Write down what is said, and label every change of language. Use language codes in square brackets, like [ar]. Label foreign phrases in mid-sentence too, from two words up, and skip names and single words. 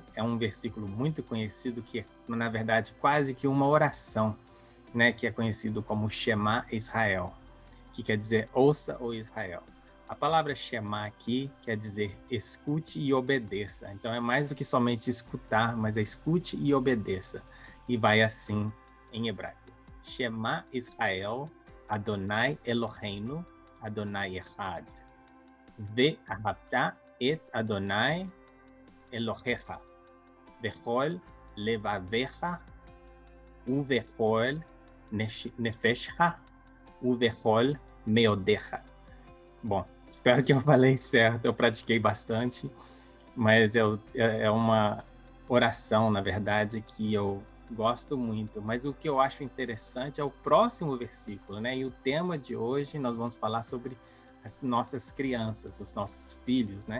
[pt] É um versículo muito conhecido, que é, na verdade, quase que uma oração, né? Que é conhecido como Shema Israel, que quer dizer ouça, ó Israel. A palavra Shema aqui quer dizer escute e obedeça. Então, é mais do que somente escutar, mas é escute e obedeça. E vai assim em hebraico. [he] שמע ישראל אדוני אלוהינו אדוני אחד. ואהבת את אדוני אלוהיך בכל לבביך ובכל נפשך ובכל מאודיך. [pt] Bom, espero que eu falei certo, eu pratiquei bastante, mas é uma oração, na verdade, que eu gosto muito. Mas o que eu acho interessante é o próximo versículo, né? E o tema de hoje nós vamos falar sobre as nossas crianças, os nossos filhos, né?